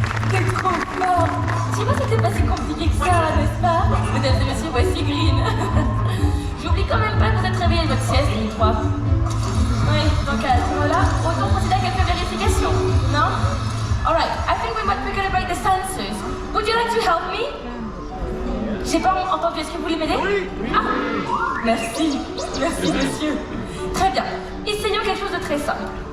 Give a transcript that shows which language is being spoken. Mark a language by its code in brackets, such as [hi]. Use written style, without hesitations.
[fr] T'es trop fort. Tu vois, c'était pas si compliqué que ça, n'est-ce pas? Mesdames et messieurs, voici Green. J'oublie quand même pas que vous êtes réveillés de votre sieste, les trois. Oui, donc à ce moment-là, autant procéder à quelques vérifications, non? [en] Alright, I think we might recalibrate the sensors. Would you like to help me? [fr] J'ai pas entendu, est-ce que vous voulez m'aider? Oui. Ah, merci, monsieur. Très bien, essayons quelque chose de très simple.